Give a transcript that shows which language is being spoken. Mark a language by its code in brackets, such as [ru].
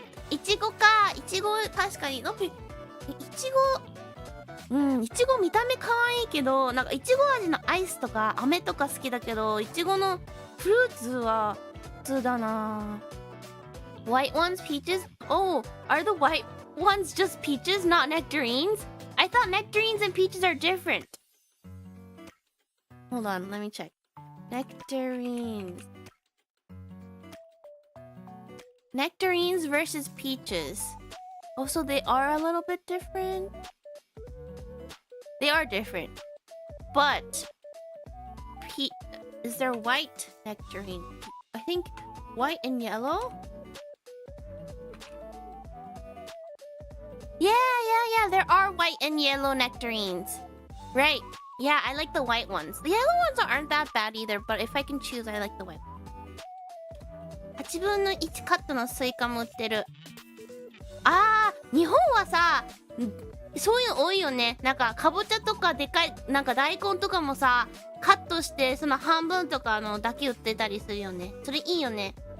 [ja] いちご確かにのび、いちご見た目可愛いけど、なんかいちご味のアイスとか飴とか好きだけど、いちごのフルーツは普通だな。 [en] White ones, peaches? Oh, are the white ones just peaches, not nectarines? I thought nectarines and peaches are different. Hold on, let me check. Nectarines. Nectarines versus peaches. Oh, so they are a little bit different? They are different. But is there white nectarine? I think white and yellow? Yeah. There are white and yellow nectarines. Right. Yeah, I like the white ones. The yellow ones aren't that bad either, but if I can choose, I like the white ones. [ja] 8分の1カットのスイカも売ってる。日本はさ、そういうの多いよね。なんかかぼちゃとかでかい、なんか大根とかもさ、カットしてその半分とかだけ売ってたりするよね。それいいよね。